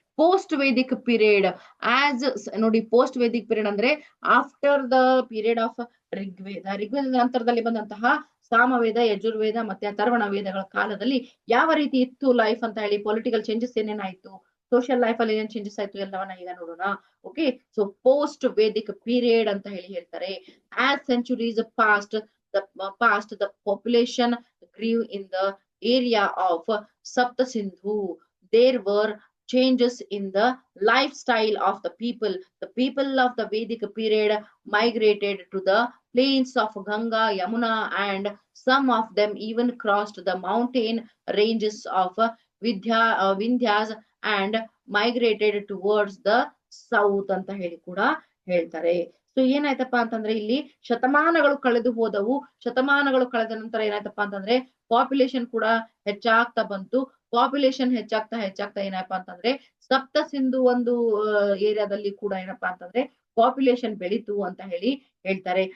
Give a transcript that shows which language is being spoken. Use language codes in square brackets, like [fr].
[kn] Post Vedic period ನೋಡಿ, post Vedic period ಅಂದ್ರೆ [en] After the period of Rigveda. [kn] Rigveda ನಂತರದಲ್ಲಿ ಬಂದಂತಹ ಸಾಮವೇದ, ಯಜುರ್ವೇದ ಮತ್ತೆ ಅಥರ್ವಣ ವೇದಗಳ ಕಾಲದಲ್ಲಿ ಯಾವ ರೀತಿ ಇತ್ತು ಲೈಫ್ ಅಂತ ಹೇಳಿ, ಪೊಲಿಟಿಕಲ್ ಚೇಂಜಸ್ ಏನೇನಾಯ್ತು, ಸೋಷಿಯಲ್ ಲೈಫ್ ಅಲ್ಲಿ ಏನೇನ್ ಚೇಂಜಸ್ ಆಯ್ತು ಎಲ್ಲವನ್ನ ಈಗ ನೋಡೋಣ. Okay, so post Vedic period ಅಂತ ಹೇಳಿ ಹೇಳ್ತಾರೆ. [en] As centuries passed the population grew in the area of Sapta Sindhu. There were changes in the lifestyle of the people. The people of the Vedic period migrated to the plains of Ganga, Yamuna, and some of them even crossed the mountain ranges of Vindhyas and migrated towards the south [kn] ಅಂತ ಹೇಳಿ ಕೂಡ ಹೇಳ್ತಾರೆ. So ಏನಾಯ್ತಪ್ಪ ಅಂತಂದ್ರೆ ಇಲ್ಲಿ ಶತಮಾನಗಳು ಕಳೆದು ಹೋದವು. ಶತಮಾನಗಳು ಕಳೆದ ನಂತರ ಏನಾಯ್ತಪ್ಪ ಅಂತಂದ್ರೆ ಪಾಪ್ಯುಲೇಷನ್ ಕೂಡ ಹೆಚ್ಚಾಗ್ತಾ ಬಂತು. ಪಾಪ್ಯುಲೇಷನ್ ಹೆಚ್ಚಾಗ್ತಾ ಏನಪ್ಪಾ ಅಂತಂದ್ರೆ ಸಪ್ತ ಸಿಂಧು ಒಂದು ಏರಿಯಾದಲ್ಲಿ ಕೂಡ ಏನಪ್ಪಾ ಅಂತಂದ್ರೆ ಪಾಪ್ಯುಲೇಷನ್ ಬೆಳೀತು ಅಂತ ಹೇಳಿ ಹೇಳ್ತಾರೆ.